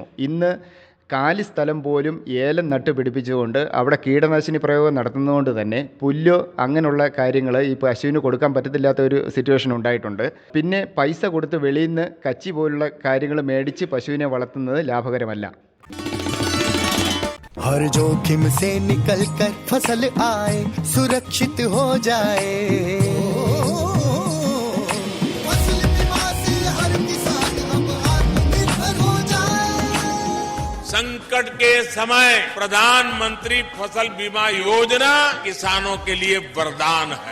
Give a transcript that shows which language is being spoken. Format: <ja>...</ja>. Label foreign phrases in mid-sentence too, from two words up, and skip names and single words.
<ml>ഇന്ന് കാലി സ്ഥലം പോലും ഏലം നട്ട് പിടിപ്പിച്ചുകൊണ്ട് അവിടെ കീടനാശിനി പ്രയോഗം നടത്തുന്നതുകൊണ്ട് തന്നെ പുല്ലോ അങ്ങനെയുള്ള കാര്യങ്ങൾ ഈ പശുവിന് കൊടുക്കാൻ പറ്റത്തില്ലാത്ത ഒരു സിറ്റുവേഷൻ ഉണ്ടായിട്ടുണ്ട്. പിന്നെ പൈസ കൊടുത്ത് വെളിയിൽ നിന്ന് കച്ചി പോലുള്ള കാര്യങ്ങൾ മേടിച്ച് പശുവിനെ വളർത്തുന്നത് ലാഭകരമല്ല.</ml> <hi>हर जोखिम से निकल कर फसल आए, सुरक्षित हो जाए, फसल बीमा से हर किसान अब आत्मनिर्भर हो जाए। संकट के समय प्रधानमंत्री फसल बीमा योजना किसानों के लिए वरदान है।</hi>